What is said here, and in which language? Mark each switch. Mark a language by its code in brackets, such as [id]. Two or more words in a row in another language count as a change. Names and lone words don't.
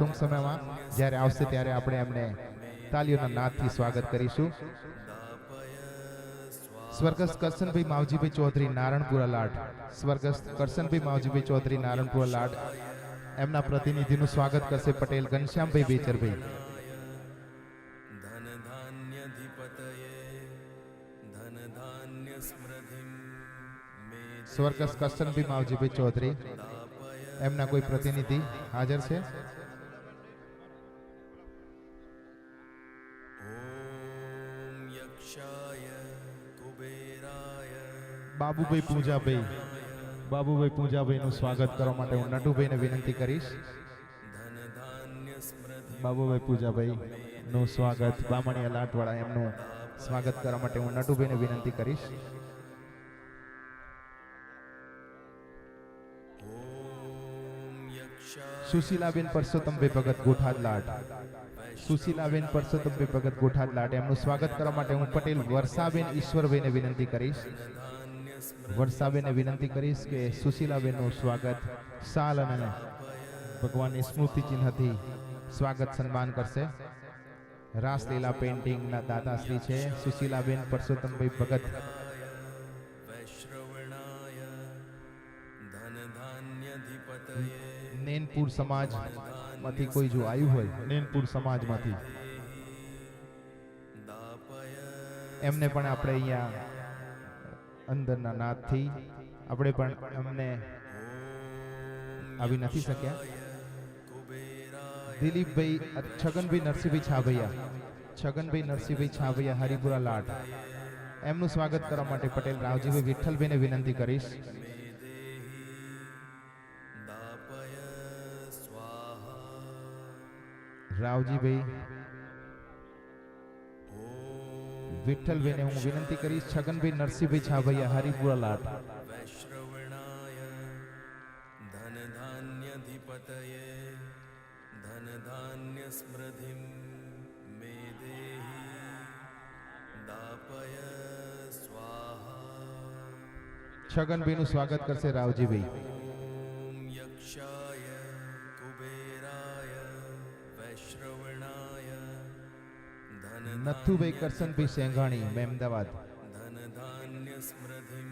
[gu] ટૂંક સમયમાં જ્યારે આવશે ત્યારે આપણે એમને તાલીઓના નાદથી સ્વાગત કરીશું. સ્વર્ગસ્થ કરશનભાઈ માવજીભાઈ ચૌધરી નારણપુરા લાડ. સ્વર્ગસ્થ કરશનભાઈ માવજીભાઈ ચૌધરી નારણપુરા લાડ એમના પ્રતિનિધિનું સ્વાગત કરશે પટેલ ઘનશ્યામભાઈ બેચરભાઈ. [sa] धनधान्यधिपतये धनधान्यस्मृतिं मे [gu] સ્વર્ગસ્થ કરશનભાઈ માવજીભાઈ ચૌધરી એમના કોઈ પ્રતિનિધિ હાજર છે? [sa] ॐ यक्षाय कुबेराय [gu] બાબુભાઈ પૂજાભાઈ. બાબુભાઈ પૂજાભાઈનું સ્વાગત કરવા માટે હું નટુભાઈને વિનંતી કરીશ. [sa] धनधान्यस्मृतिं [gu] બાબુભાઈ પૂજાભાઈ નું સ્વાગત બામણીયા લાટવાળા એમનું સ્વાગત કરવા માટે હું નટુભાઈને વિનંતી કરીશ. [sa] ॐ यक्षाय [gu] સુશીલાબેન પરસોત્તમભાઈ ભગત ગોઠાદ લાટ. સુશીલાબેન પરસોત્તમભાઈ ભગત ગોઠાદ લાટ એમનું સ્વાગત કરવા માટે હું પટેલ વર્ષાબેન ઈશ્વરભાઈને વિનંતી કરીશ. વર્ષાબેનને વિનંતી કરીશ કે સુશીલાબેનનું સ્વાગત શાલ અને ભગવાનની સ્મૃતિ ચિહ્નથી સ્વાગત સન્માન કરશે. રાસલીલા પેઇન્ટિંગના દાતાશ્રી છે સુશીલાબેન પરસોત્તમભાઈ ભગત. [sa] वैश्रवणाय धनधान्यधिपतये [gu] નેનપુર સમાજમાંથી કોઈ જો આવ્યું હોય નેનપુર સમાજમાંથી [sa] दापय [gu] એમને પણ આપણે અહીંયા અંદરના નાદથી આપણે પણ એમને આવી નથી શક્યા. દિલીપભાઈ છગનભાઈ નરસિંહભાઈ છાભૈયા. છગનભાઈ નરસિંહભાઈ છાભૈયા હરિપુરા લાટ એમનું સ્વાગત કરવા માટે પટેલ રાવજીભાઈ વિઠ્ઠલભાઈને વિનંતી કરીશ. [sa] दापय स्वाहा [gu] રાવજીભાઈ વિઠ્ઠલભાઈને હું વિનંતી કરીશ. છગનભાઈ નરસિંહભાઈ છાભૈયા હરિપુરા લાટ. [sa] वैश्रवणाय धनधान्यधिपतये धनधान्यस्मृतिं मे देहि दापय स्वाहा [gu] છગનભાઈનું સ્વાગત કરશે રાવજીભાઈ. [sa] ॐ यक्षाय कुबेराय वैश्रवणाय [gu] નથુભાઈ કરશનભાઈ સેંઘાણી મહેમદાવાદ. [sa] धनधान्यस्मृतिं